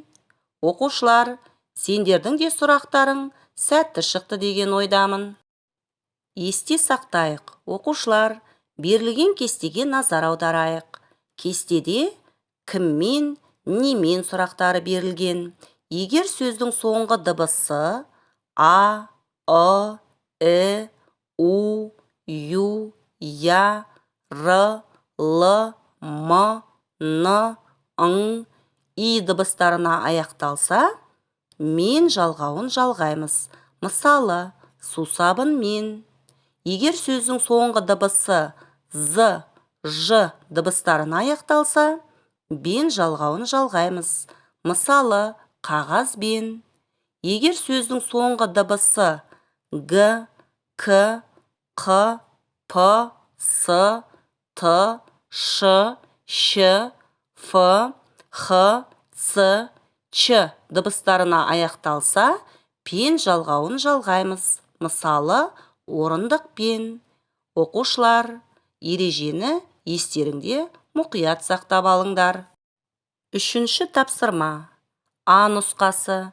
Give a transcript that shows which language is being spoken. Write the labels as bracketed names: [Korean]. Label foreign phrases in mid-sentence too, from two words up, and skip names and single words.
[Kazakh] Оқушылар, сендердің де сұрақтарың сәтті шықты деген ойдамын. Есте сақтайық. Оқушылар, берілген кестеге назар аударайық. Кестеде кіммен, немен сұрақтары берілген. Егер сөздің соңғы дыбысы а, і, у, ю, я, р, л, м, н, ң, и дыбыстарына аяқталса, мен жалғауын жалғаймыз. Мысалы, сусабынмен. Егер сөздің соңғы дыбысы з, ж дыбыстарына аяқталса, бен жалғауын жалғаймыз. Мысалы, қағазбен. Егер сөздің соңғы дыбысы г, к, қ, п, с, т, ш, щ, ф, х, ц, ч дыбыстарына аяқталса, пен жалғауын жалғаймыз. Мысалы, орындықпен. Оқушылар, ережені естеріңде мұқият сақтап алыңдар. Үшінші тапсырма. А нұсқасы.